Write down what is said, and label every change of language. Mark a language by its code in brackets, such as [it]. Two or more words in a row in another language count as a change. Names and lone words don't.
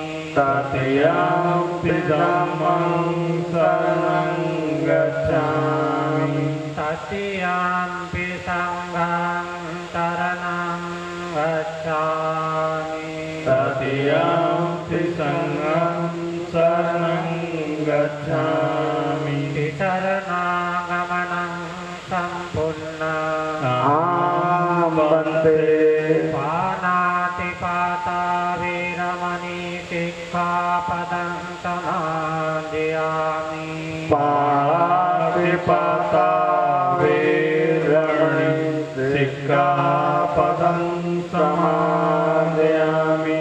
[pi] तृतीयंपि धम्मं शरणं गच्छामि तृतीयंपि संघं शरणं गच्छामि तृतीयंपि संघं शरणं गच्छामि शरणागमनं सम्पूर्णम् वन्दे पानातिपाता वीरमणि सिक्खापदं समादयामि पाणातिपाता वीरमणि सिक्खापदं समादयामि